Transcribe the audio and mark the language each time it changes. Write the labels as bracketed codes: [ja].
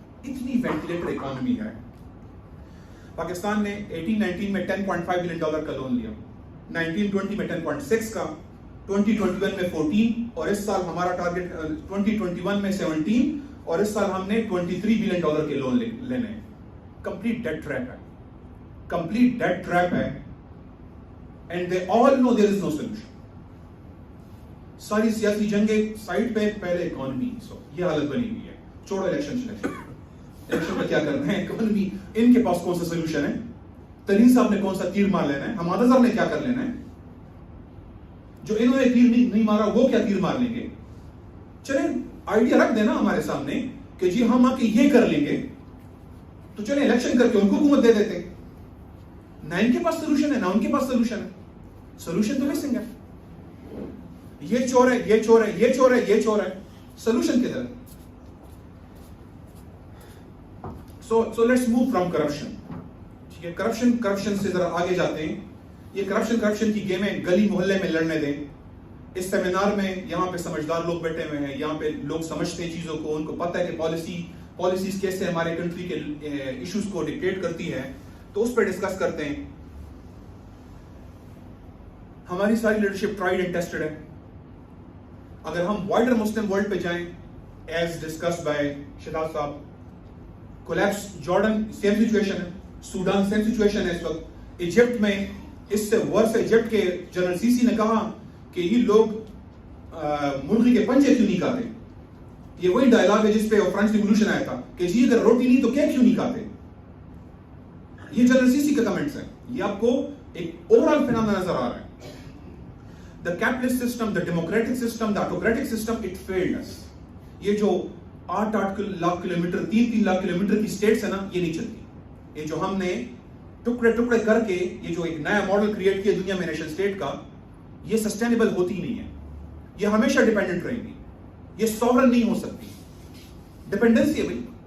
[ur] اتنی ventilator economy ہے. پاکستان نے 18-19 میں $10.5 بلین کا لون لیا, 19-20 میں 10.6 کا, 2021 میں 14, اور اس سال ہمارا ٹارگٹ 2021 میں 17, اور اس سال ہم نے $23 بلین کے لون لینے ہیں. [en] Complete debt trap ہے, complete debt trap ہے, and they all know there is no solution. [ur] ساری سیاسی جنگیں سائڈ پہ, پہلے اکانومی. یہ حالت بنی ہوئی ہے. چھوڑو الیکشن میں کیا کرنا ہے, اکانومی. ان کے پاس کون سا سولوشن ہے؟ ترین صاحب نے کون سا تیر مار لینا ہے؟ حمادہ صاحب نے کیا کر لینا ہے؟ جو انہوں نے تیر نہیں مارا وہ کیا تیر مار لیں گے؟ چلیں آئیڈیا رکھ دینا ہمارے سامنے کہ جی ہم آ کے یہ کر لیں گے, تو چلیں الیکشن کر کے ان کو حکومت دے دیتے. نہ ان کے پاس سولوشن ہے, نہ ان کے پاس سولوشن ہے. سولوشن تو مسنگ ہے. یہ چور ہے, یہ چور ہے, یہ چور ہے, یہ چور ہے. سولوشن کدھر؟ [en] So let's move from corruption. [ur] ٹھیک ہے, کرپشن سے ذرا آگے جاتے ہیں. یہ کرپشن کی گیمیں گلی محلے میں لڑنے دیں. اس سیمینار میں یہاں پہ سمجھدار لوگ بیٹھے ہوئے ہیں, یہاں پہ لوگ سمجھتے ہیں چیزوں کو, ان کو پتہ ہے کہ پالیسیز کیسے ہمارے کنٹری کے ایشوز کو ڈکٹیٹ کرتی ہے, تو اس پہ ڈسکس کرتے ہیں. ہماری ساری لیڈرشپ ٹرائیڈ اینڈ ٹیسٹڈ ہے. اگر ہم وائڈر مسلم ورلڈ پہ جائیں, ایز ڈسکس بائی شہزاد صاحب, کولیپس جارڈن سیم سچویشن ہے, سوڈان سیم سچویشن ہے اس وقت, ایجپٹ میں اس سے ورس ایجپٹ کے جنرل سیسی نے کہا کہ یہ لوگ مرغی کے پنجے کیوں نہیں کھاتے. یہ وہی ڈائلاگ ہے جس پہ فرینچ ریولوشن آیا تھا کہ جی اگر روٹی نہیں تو کیک کیوں نہیں کھاتے. یہ جنرل سیسی کے کمنٹس ہیں. یہ آپ کو ایک اوور آل فینامنا نظر آ رہا ہے. [en] The capitalist system, the democratic system, the autocratic system, it failed us. [ur] یہ جو 8 لاکھ کلومیٹر 3 لاکھ کلومیٹر کی سٹیٹس ہیں نا, یہ نہیں چلتی. یہ جو ہم نے ٹکڑے کر کے یہ جو ایک نیا ماڈل کریٹ کیا دنیا میں نیشن سٹیٹ کا, یہ سسٹینیبل ہوتی نہیں ہے. یہ ہمیشہ ڈیپینڈنٹ رہیں گی. یہ سوورن نہیں ہو سکتی. ڈیپینڈنسی ہے بھائی.